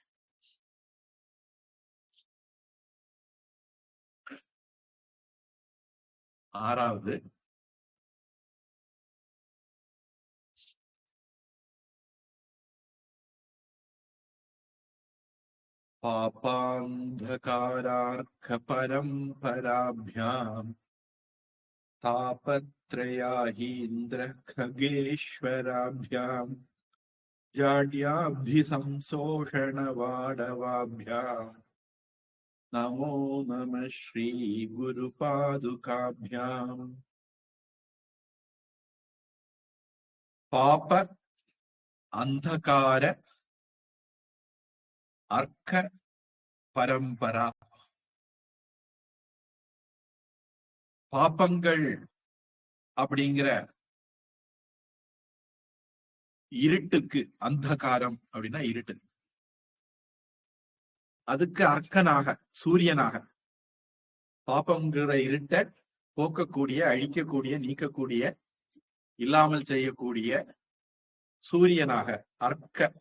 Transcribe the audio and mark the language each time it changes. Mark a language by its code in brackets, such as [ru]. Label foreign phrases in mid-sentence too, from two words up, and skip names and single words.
[sa] ஆறாவது पापान्धकारार्क परम्पराभ्याम् தாபத்ரயாஹீந்திர खगेश्वराभ्याम जाड्याब्धि संशोषण वाडवाभ्याम नमो नमः श्री गुरु पादुकाभ्याम. पाप अन्धकार अर्क परम्परा. [ta] பாப்பங்கள் அப்படிங்கிற இருட்டுக்கு, அந்தகாரம் அப்படின்னா இருட்டு, அதுக்கு அர்க்கனாக, சூரியனாக, பாப்பங்கிற இருட்டை போக்கக்கூடிய, அழிக்கக்கூடிய, நீக்கக்கூடிய, இல்லாமல் செய்யக்கூடிய சூரியனாக அர்க்க.